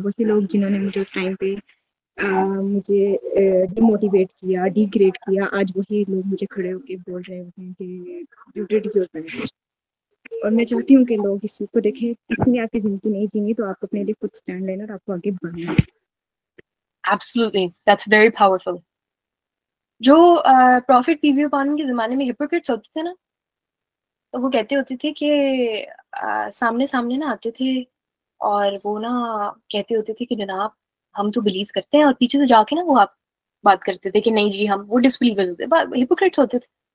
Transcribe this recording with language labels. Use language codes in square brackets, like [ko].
[ur] وہی لوگ جنہوں نے مجھے اس ٹائم پہ مجھے ڈی موٹیویٹ کیا، ڈی گریڈ کیا، آج وہی لوگ مجھے کھڑے ہو کے بول رہے ہوتے ہیں کہ [en] You did your best. [ur] اور میں چاہتی ہوں کہ لوگ اس چیز کو دیکھیں. کسی نے آپ کی زندگی نہیں جینی تو آپ کو اپنے لیے خود اسٹینڈ لینا اور آپ کو آگے بڑھنا. [en] Absolutely, that's very powerful. [ur] جو پروفٹ پیس بی اپان کے زمانے میں ہپوکریٹس ہوتے تھے نا، تو وہ کہتے ہوتے تھے کہ سامنے نا آتے تھے اور وہ نا کہتے ہوتے تھے کہ جناب ہم تو بلیو کرتے ہیں، اور پیچھے سے جا کے نا وہ آپ بات کرتے تھے کہ نہیں جی ہم، وہ ڈسبلیورز ہوتے تھے، ہپوکریٹس ہوتے تھے.